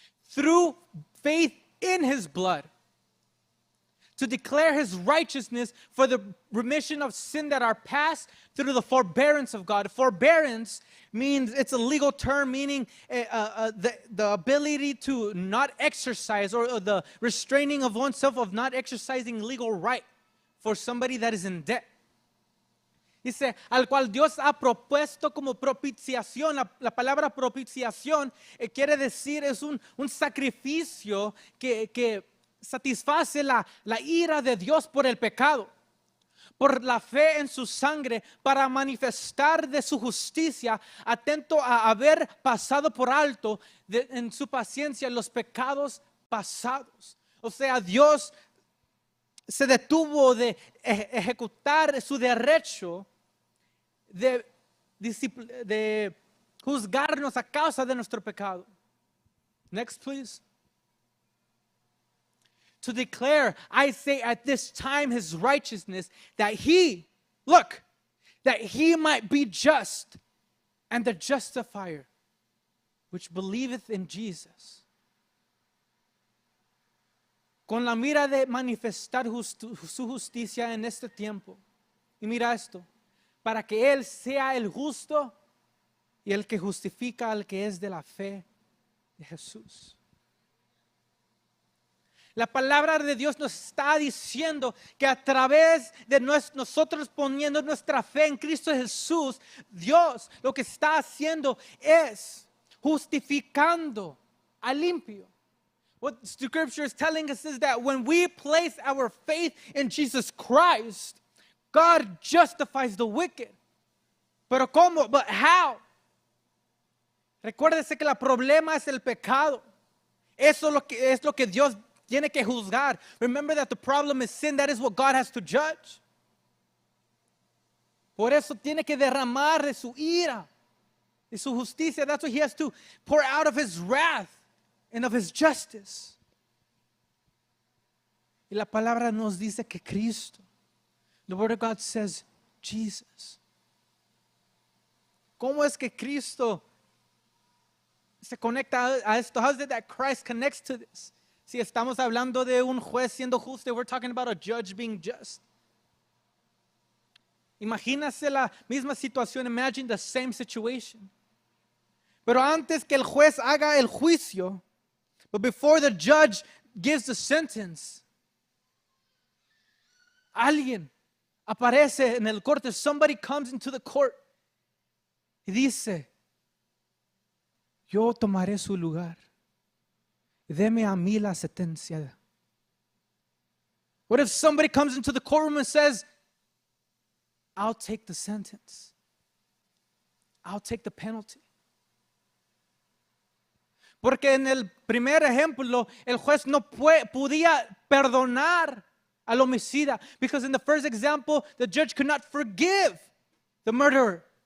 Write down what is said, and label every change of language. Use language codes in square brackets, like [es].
[en] Through faith in his blood, to declare his righteousness for the remission of sin that are past through the forbearance of God. Forbearance means, it's a legal term meaning the ability to not exercise or the restraining of oneself of not exercising legal right for somebody that is in debt. [es] Dice, al cual Dios ha propuesto como propiciación. La palabra propiciación quiere decir, es un sacrificio que satisface la ira de Dios por el pecado. Por la fe en su sangre, para manifestar de su justicia, atento a haber pasado por alto en su paciencia los pecados pasados. O sea, Dios se detuvo de ejecutar su derecho de juzgarnos a causa de nuestro pecado. [en] Next, please. to declare, I say at this time his righteousness, that he, look, that he might be just and the justifier, which believeth in Jesus. [es] Con la mira de manifestar su justicia en este tiempo. Y mira esto, para que Él sea el justo y el que justifica al que es de la fe de Jesús. La palabra de Dios nos está diciendo que a través de nosotros poniendo nuestra fe en Cristo Jesús, Dios lo que está haciendo es justificando al limpio. [en] What the scripture is telling us is that when we place our faith in Jesus Christ, God justifies the wicked. [es] Pero ¿cómo? [en] But how? [es] Recuérdese que el problema es el pecado. Eso es lo que Dios tiene que juzgar. [en] Remember that the problem is sin. That is what God has to judge. [es] Por eso tiene que derramar de su ira, de su justicia. [en] That's what he has to pour out of his wrath and of his justice. [es] Y la palabra nos dice que Cristo, [en] the word of God says Jesus. [es] ¿Cómo es que Cristo se conecta a esto? [en] How is it that Christ connects to this? [es] Si estamos hablando de un juez siendo justo, [en] we're talking about a judge being just. [es] Imagínase la misma situación. [en] Imagine the same situation. [es] Pero antes que el juez haga el juicio, [en] but before the judge gives the sentence, [es] alguien aparece en el corte. [en] Somebody comes into the court [es] y dice, yo tomaré su lugar. Deme a mí la sentencia. [en] What if somebody comes into the courtroom and says, I'll take the sentence. I'll take the penalty. [es] Porque en el primer ejemplo, el juez no podía perdonar al homicida. [en] Because in the first example, the judge could not forgive the murderer.